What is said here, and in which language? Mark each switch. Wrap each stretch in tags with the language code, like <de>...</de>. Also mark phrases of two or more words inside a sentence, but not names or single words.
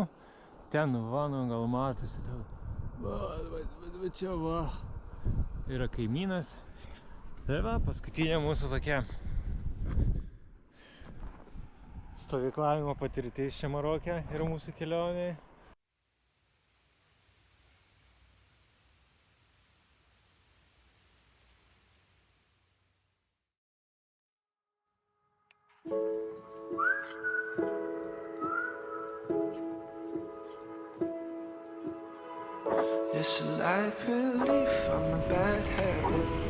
<lt>Ten vanu gal matosi. Va čia va. Yra kaimynas. Tai va, paskutinė mūsų tokia stovyklavimo patirtis čia Maroke ir mūsų kelionė.</lt> <en>It's a life relief from a bad habit.</en>